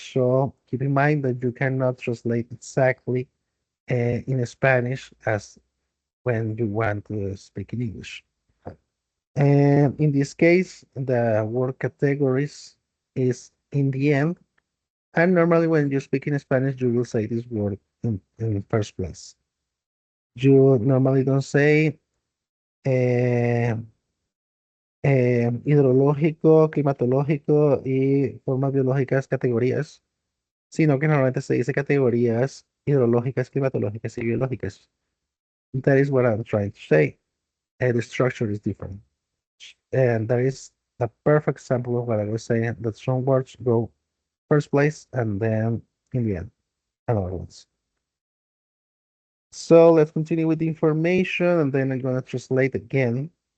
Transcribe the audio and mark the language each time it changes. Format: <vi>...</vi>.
<en>So keep in mind that you cannot translate exactly in Spanish as when you want to speak in English. And in this case, the word categories is in the end. And normally when you speak in Spanish, you will say this word in first place. You normally don't say</en> <es>eh, hidrológico, climatológico y formas biológicas categorías, sino que normalmente se dice categorías hidrológicas, climatológicas y biológicas.</es> <en>That is what I'm trying to say. The structure is different. And that is a perfect example of what I was saying, that some words go first place and then in the end, another ones. So let's continue with the information and then I'm going to translate again.</en>